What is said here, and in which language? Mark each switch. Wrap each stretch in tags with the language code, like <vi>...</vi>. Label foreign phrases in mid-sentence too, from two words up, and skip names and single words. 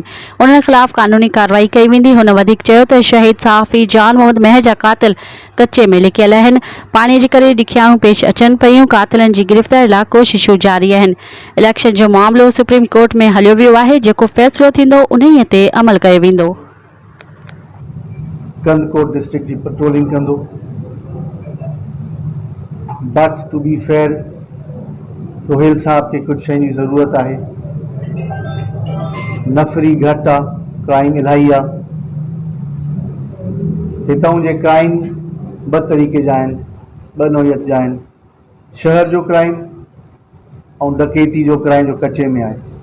<sd>उन्हनि ख़िलाफ़ कानूनी कार्रवाई कई वेंदी। हुन वधीक चयो त शहीद सहाफ़ी जान मोहम्मद महर जा क़ातिल कच्चे में लिकियल आहिनि। पाणीअ जे करे ॾुखियाऊं पेश अचनि पियूं। क़ातिलनि जी गिरफ़्तारी लाइ कोशिशूं जारी आहिनि। इलेक्शन जो मामिलो सुप्रीम कोर्ट में हलियो वियो आहे। जेको फ़ैसिलो थींदो उन्हीअ ते अमल कयो वेंदो। कंदकोट डिस्ट्रिक्ट जी पेट्रोलिंग कंदो,</sd> <en>but to be fair</en> <sd>रोहिल साहब खे कुछ शयुनि जी ज़रूरत आहे। नफ़री घटि आहे, क्राइम इलाही आहे। हितां जे क्राइम ॿ तरीक़े जा आहिनि, ॿ नौयत जा आहिनि। शहर जो क्राइम ऐं डकैती जो क्राइम जो कचे में आहे।</sd>